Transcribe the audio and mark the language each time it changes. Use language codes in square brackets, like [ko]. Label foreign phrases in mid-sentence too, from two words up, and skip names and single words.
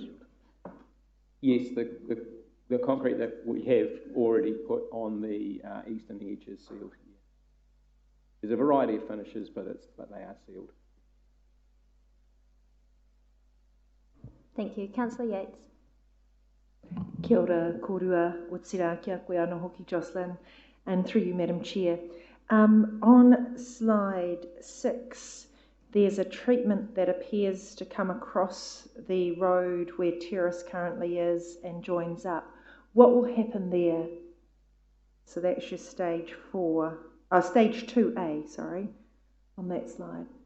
[en] Yes, the concrete that we have already put on the eastern edge is sealed. There's a variety of finishes, but they are sealed. Thank you. Councillor Yates. [mi] Kia ora, korua, Utsira, kia koe ana hoki, [en] Jocelyn, and through you, Madam Chair. On slide 6, there's a treatment that appears to come across the road where Terrace currently is and joins up. What will happen there? So that's your stage 2A, sorry, on that slide.